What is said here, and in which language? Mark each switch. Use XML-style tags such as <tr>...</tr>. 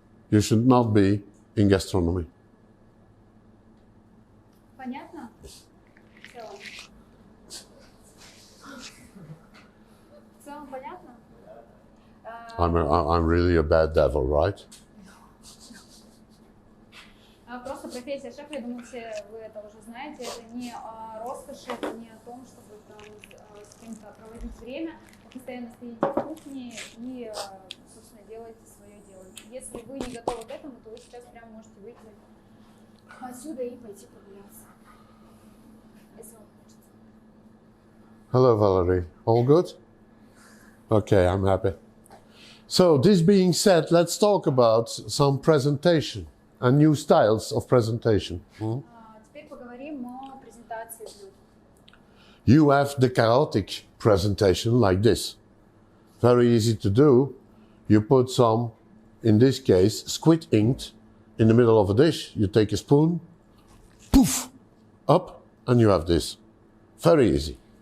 <en>You should not be in gastronomy.</en> <ru>Понятно? В целом. В целом понятно?</ru> <en>I'm really a bad devil, right?</en> <ru>Просто профессия шефа, я думаю, все вы это уже знаете, это не о роскоши, это не о том, чтобы там с кем-то проводить время, а постоянно стоите в кухне и, собственно, делаете свое дело. Если вы не готовы к этому, то вы сейчас прямо можете выйти отсюда и пойти прогуляться. Если вам хочется.</ru> <en>Hello, Valerie. All good? Okay, I'm happy. So, this being said, let's talk about some presentation and new styles of presentation.</en> <ru>Теперь поговорим о презентации блюд.</ru> <en>You have the chaotic presentation like this. Very easy to do. You put some, in this case, squid ink in the middle of a dish. You take a spoon, poof, up, and you have this. Very easy.</en>